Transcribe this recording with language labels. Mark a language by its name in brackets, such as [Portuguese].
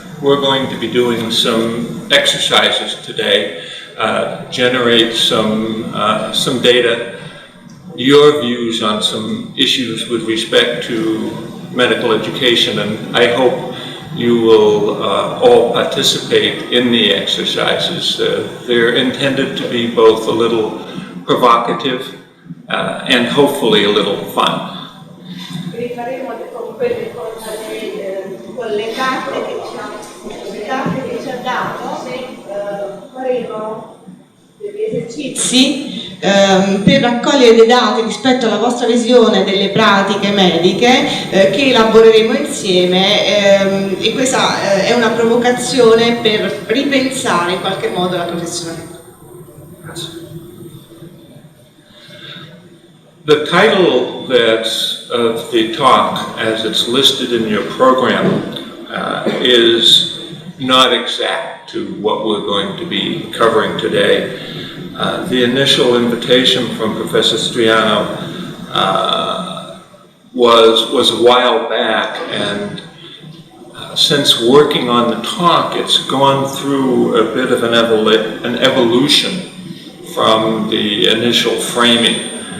[English] We're going to be doing some exercises today, generate some data, your views on some issues with respect to medical education, and I hope you will all participate in the exercises. They're intended to be both a little provocative and hopefully a little fun. [Italian] Rifaremo con le carte che ci ha dato, faremo degli esercizi per raccogliere dei dati rispetto alla vostra visione delle pratiche mediche che elaboreremo insieme e questa è una provocazione per ripensare in qualche modo la professionalità. [English] The title of the talk, as it's listed in your program, is not exact to what we're going to be covering today. The initial invitation from Professor Striano was a while back, and since working on the talk, it's gone through a bit of an evolution from the initial framing.